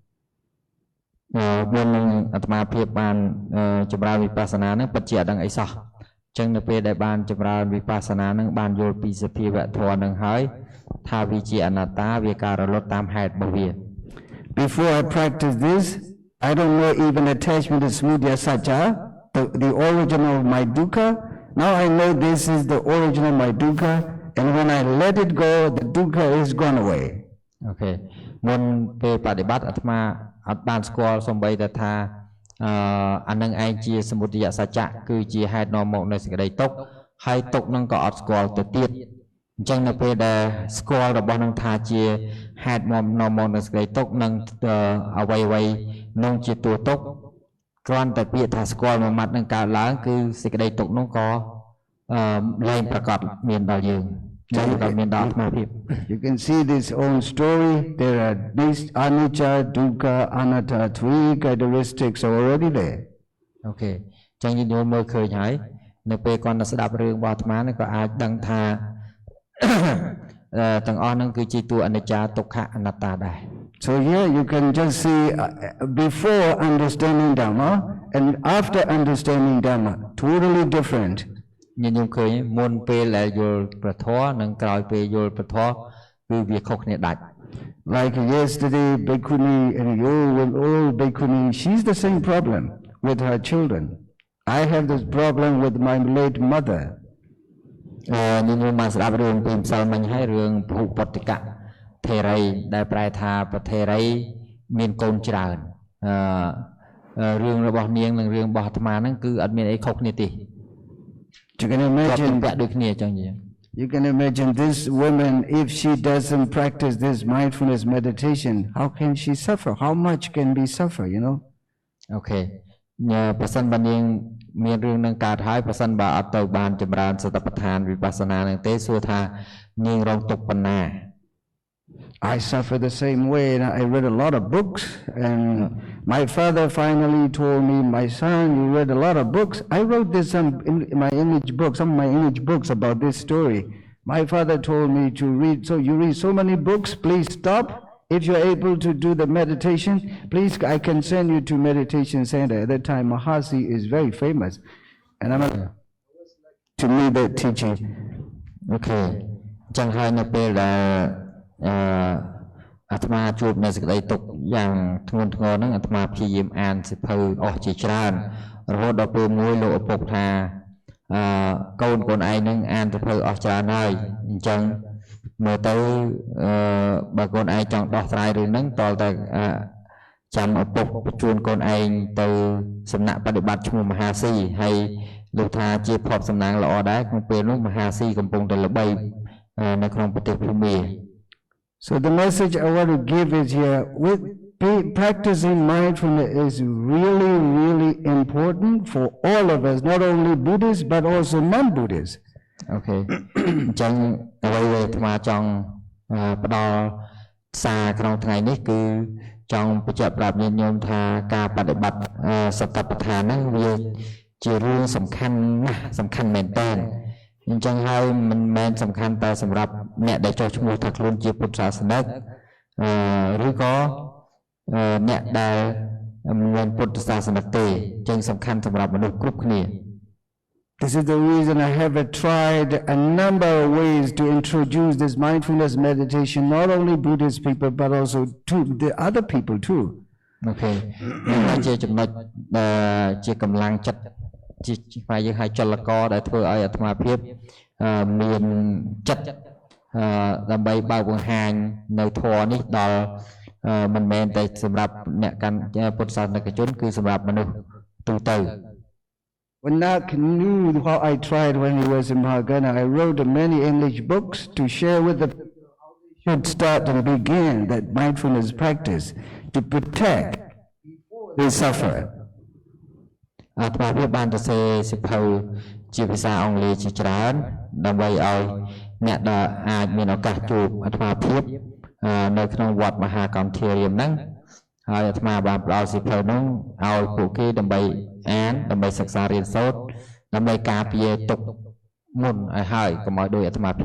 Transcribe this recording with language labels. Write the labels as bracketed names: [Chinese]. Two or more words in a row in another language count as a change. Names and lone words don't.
[Khmer] មុននឹងអាត្មាភាពបានចម្រើនវិបស្សនាហ្នឹងពិតជាអត់ដឹងអីសោះអញ្ចឹងនៅពេលដែលបានចម្រើនវិបស្សនាហ្នឹងបានយល់ពីសភាវៈធម៌ហ្នឹងហើយថាវាជាអនត្តាវាការរលត់តាមហេតុរបស់វា [English] Before I practice this, I don't know even attachment to smudya satcha, the origin of my dukkha. Now I know this is the origin of my dukkha, and when I let it go, the dukkha is gone away. Okay. [Khmer] មុនពេលបដិបត្តិអាត្មាអត់បានស្គាល់សំបីតែថាអានឹងឯងជាសមុទយសច្ចៈគឺជាហេតុនាំមកនៅសេចក្តីទុក្ខហើយទុក្ខនឹងក៏អត់ស្គាល់ទៅទៀតអញ្ចឹងនៅពេលដែលស្គាល់របស់នឹងថាជាហេតុនាំមកនៅសេចក្តីទុក្ខនឹងអ្វីនឹងជាតួទុក្ខគ្រាន់តែពាក្យថាស្គាល់មួយម៉ាត់នឹងកើតឡើងគឺសេចក្តីទុក្ខនោះក៏លែងប្រកបមានដល់យើង [English] You can see this own story. There are these [Pali] anicca, dukkha, anatta, [English] 3 characteristics are already there. Okay. [Khmer] ចឹងយើងមើលឃើញហើយនៅពេលគាត់ស្ដាប់រឿងរបស់អាត្មានេះក៏អាចដឹងថាទាំងអស់ហ្នឹងគឺជាតួអនិច្ចាទុក្ខអនត្តាដែរ [English] So here you can just see before understanding Dhamma and after understanding Dhamma, totally different. [Khmer] ញញុំឃើញមុនពេលដែលយល់ព្រះធម៌និងក្រោយពេលយល់ព្រះធម៌គឺវាខុសគ្នាដាច់ [English] Like yesterday, Bhikkhuni and old Bhikkhuni, she's the same problem with her children. I have this problem with my late mother. [Khmer] ញញុំមកស្ដាប់រឿងពីម្សិលមិញហើយរឿងភុពតិកៈថេរីដែលប្រែថាប្រថេរីមានកូនច្រើនរឿងរបស់នាងនិងរឿងរបស់អាត្មាហ្នឹងគឺអត់មានអីខុសគ្នាទេ [English] You can imagine this woman, if she doesn't practice this mindfulness meditation, how can she suffer? How much can we suffer, you know? Okay. [Khmer] ប្រសិនបើនាងមានរឿងនឹងកើតហើយប្រសិនបើអត់ទៅបានចម្រើនសតិប្បដ្ឋានវិបស្សនានឹងទេសួរថានាងរងទុក្ខប៉ុណ្ណា [English] I suffer the same way, and I read a lot of books, and my father finally told me, my son, you read a lot of books. I wrote this some of my image books about this story. My father told me to read, so you read so many books, please stop. If you're able to do the meditation, please, I can send you to meditation center. At that time, Mahasi is very famous, and I'm to me that teaching. [Khmer] Okay. ចឹងហើយនៅពេលដែលអាត្មាជួបនៅសេចក្តីទុក្ខយ៉ាងធ្ងន់ធ្ងរហ្នឹងអាត្មាព្យាយាមអានសៀវភៅអស់ជាច្រើនរហូតដល់ពេល មួយលោកឪពុកថាកូនឯងហ្នឹងអានសៀវភៅអស់ច្រើនហើយអញ្ចឹងមើលទៅបើកូនឯងចង់ ដោះស្រាយរឿងហ្នឹងតើតែចាំឪពុកបញ្ជូនកូនឯងទៅសំណាក់បដិបត្តិឈ្មោះមហាស៊ីហើយលោកថាជាភពសំណាងល្អដែរក្នុងពេលនោះមហាស៊ីកំពុងតែល្បីនៅក្នុងប្រទេសភូមា [English] So the message I want to give is here, practicing mindfulness is really, really important for all of us, not only Buddhists but also non-Buddhists. Okay. [Khmer] ចឹងអ្វីដែលអាត្មាចង់ផ្ដល់សារក្នុងថ្ងៃនេះគឺចង់បញ្ជាក់ប្រាប់ញាតិញោមថាការបដិបត្តិស តិប្បដ្ឋានហ្នឹងវាជារឿងសំខាន់ណាស់សំខាន់មែនតើអញ្ចឹងហើយមិនមែនសំខាន់តែសម្រាប់អ្នកដែលចោះឈ្មោះថាខ្លួនជាពុទ្ធសាសនិកឬក៏អ្នកដែលមិនមែនពុទ្ធសាសនិកទេអញ្ចឹងសំខាន់សម្រាប់មនុស្សគ្រប់គ្នា [English] This is the reason I have tried a number of ways to introduce this mindfulness meditation not only Buddhist people but also to the other people too. Okay. [Khmer] ជាចំណុចជាកម្លាំងចិត្តជាផ្នែកយើងឲ្យចលករដែលធ្វើឲ្យអាត្មាភាពមានចិត្ត ដើម្បីបើកបង្ហាញនៅធម៌នេះដល់មិនមែនតែសម្រាប់អ្នកកាន់ពុទ្ធសាសនិកជនគឺសម្រាប់មនុស្សទូទៅ [English] Vannak knew how I tried when he was in Mahagana. I wrote many English books to share with the people how they should start and begin that mindfulness practice to protect before they suffer. [Khmer] អាត្មាភាពបានទៅសេសិភៅជាភាសាអង់គ្លេសជាច្រើនដើម្បីឲ្យអ្នកដែលអាចមានឱកាសជួបអាត្មាភាពនៅក្នុងវត្តមហាកម្មធារាមហ្នឹងហើយអាត្មាបានផ្ដល់សិភៅនោះឲ្យពួកគេដើម្បីអានដើម្បីសិក្សារៀនសូត្រដើម្បីការពារទុកមុនឲ្យហើយកុំឲ្យដោយអាត្មាភាព